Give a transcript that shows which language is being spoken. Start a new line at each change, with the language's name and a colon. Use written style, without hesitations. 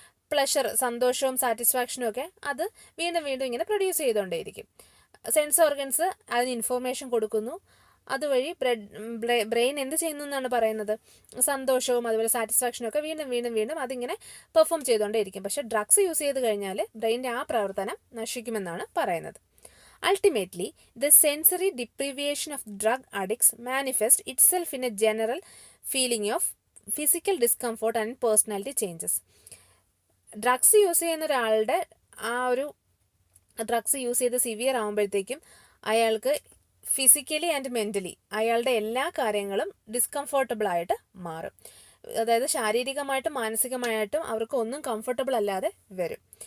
Malayalam: Pleasure, സന്തോഷവും സാറ്റിസ്ഫാക്ഷനും ഒക്കെ അത് വീണ്ടും വീണ്ടും ഇങ്ങനെ പ്രൊഡ്യൂസ് ചെയ്തുകൊണ്ടേയിരിക്കും. സെൻസ് ഓർഗൻസ് അതിന് ഇൻഫോർമേഷൻ കൊടുക്കുന്നു. അതുവഴി ബ്രെയിൻ എന്ത് ചെയ്യുന്നു എന്നാണ് പറയുന്നത്, സന്തോഷവും അതുപോലെ സാറ്റിസ്ഫാക്ഷനും ഒക്കെ വീണ്ടും വീണ്ടും വീണ്ടും അതിങ്ങനെ പെർഫോം ചെയ്തുകൊണ്ടേയിരിക്കും. പക്ഷേ ഡ്രഗ്സ് യൂസ് ചെയ്ത് കഴിഞ്ഞാൽ ബ്രെയിനിൻ്റെ ആ പ്രവർത്തനം നശിക്കുമെന്നാണ് പറയുന്നത്.
English: Ultimately, the sensory deprivation of drug addicts manifests itself in a general feeling of physical discomfort and personality changes.
Malayalam: Drugs use ചെയ്യുന്ന ഒരാളുടെ ആ ഒരു ഡ്രഗ്സ് യൂസ് ചെയ്ത് സിവിയർ ആകുമ്പോഴത്തേക്കും അയാൾക്ക് ഫിസിക്കലി ആൻഡ് മെൻ്റലി അയാളുടെ എല്ലാ കാര്യങ്ങളും ഡിസ്കംഫോർട്ടബിൾ ആയിട്ട് മാറും. അതായത് ശാരീരികമായിട്ടും മാനസികമായിട്ടും അവർക്ക് ഒന്നും കംഫർട്ടബിൾ അല്ലാതെ വരും.